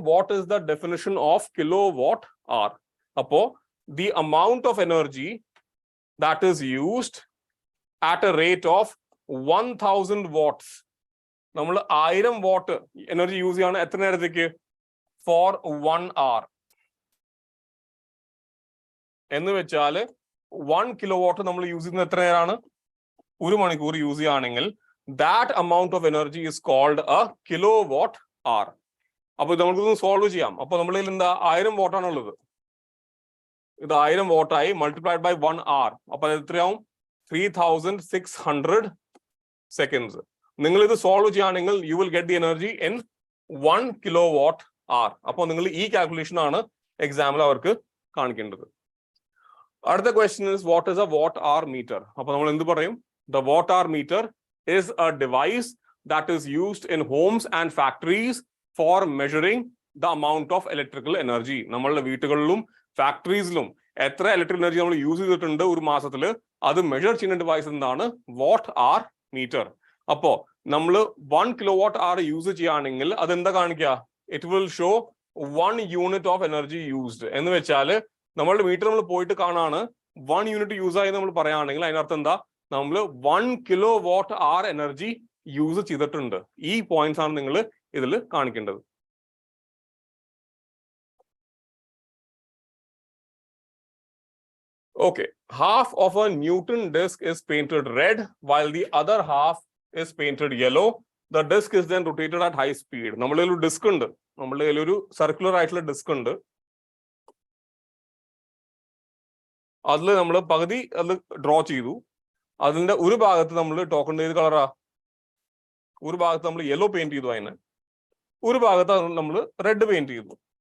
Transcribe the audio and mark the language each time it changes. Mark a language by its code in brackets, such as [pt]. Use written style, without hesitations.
[en] What is the definition of kilowatt hour? അപ്പോ the amount of energy that is used at a rate of 1000 watts. [ml] നമ്മൾ 1000 what energy use ചെയ്യാണ് എത്ര നേരത്തേക്ക്? [en] For 1 hour. [ml] എന്ന് വെച്ചാൽ 1 kilowatt നമ്മൾ use ചെയ്യുന്നത് എത്ര നേരമാണ്? 1 മണിക്കൂർ യൂസ് ചെയ്യുകയാണെങ്കിൽ [en] that amount of energy is called a kilowatt hour. [ml] അപ്പൊ നമുക്കിതൊന്ന് സോൾവ് ചെയ്യാം. അപ്പൊ നമ്മളിൽ എന്താ 1000 വാട്ടാണ് ഉള്ളത്. ഇത് 1000 വാട്ടായി [en] Multiplied by 1 hour. [ml] അപ്പൊ എത്രയാവും? [en] 3600 seconds. [ml] നിങ്ങൾ ഇത് സോൾവ് ചെയ്യുകയാണെങ്കിൽ [en] You will get the energy in 1 kilowatt R. [ml] അപ്പോൾ നിങ്ങൾ ഈ കാൽക്കുലേഷൻ ആണ് എക്സാമിൽ അവർക്ക് കാണിക്കേണ്ടത്. അടുത്ത question [en] is what is a watt hour meter? [ml] അപ്പോൾ നമ്മൾ എന്ത് പറയും? [en] The watt hour meter is a device that is used in homes and factories for measuring the amount of electrical energy. [ml] നമ്മളുടെ വീടുകളിലും ഫാക്ടറീസിലും എത്ര ഇലക്ട്രിക് എനർജി നമ്മൾ use ചെയ്തിട്ടുണ്ട് ഒരു മാസത്തിൽ, അത് മെഷർ ചെയ്യുന്ന ഡിവൈസ് എന്താണ്? What are metre. അപ്പോ നമ്മൾ 1 kilowatt hour യൂസ് ചെയ്യുകയാണെങ്കിൽ അതെന്താ കാണിക്കുക? [en] it will show 1 unit of energy used [ml] എന്ന് വെച്ചാൽ നമ്മളുടെ മീറ്റർ നമ്മൾ പോയിട്ട് കാണാണ് 1 unit യൂസ് ആയി നമ്മൾ പറയുകയാണെങ്കിൽ അതിനർത്ഥം എന്താ? നമ്മൾ 1 kilowatt hour എനർജി യൂസ് ചെയ്തിട്ടുണ്ട്. ഈ പോയിന്റ്സ് ആണ് നിങ്ങൾ ഇതിൽ കാണിക്കേണ്ടത്. [en] Okay, half of a Newton disk is painted red while the other half is painted yellow. The disk is then rotated at high speed. [ml] നമ്മുടെ ഒരു ഡിസ്ക് ഉണ്ട്, നമ്മുടെ ഒരു സർക്കുലർ ആയിട്ടുള്ള ഡിസ്ക് ഉണ്ട്. അതിൽ നമ്മൾ പകുതി അത് ഡ്രോ ചെയ്തു. അതിന്റെ ഒരു ഭാഗത്ത് നമ്മൾ ടോക്കൺ ഏത് കളറാ? ഒരു ഭാഗത്ത് നമ്മൾ യെല്ലോ പെയിന്റ് ചെയ്തു, അതിന് ഒരു ഭാഗത്ത് നമ്മൾ റെഡ് പെയിന്റ് ചെയ്തു.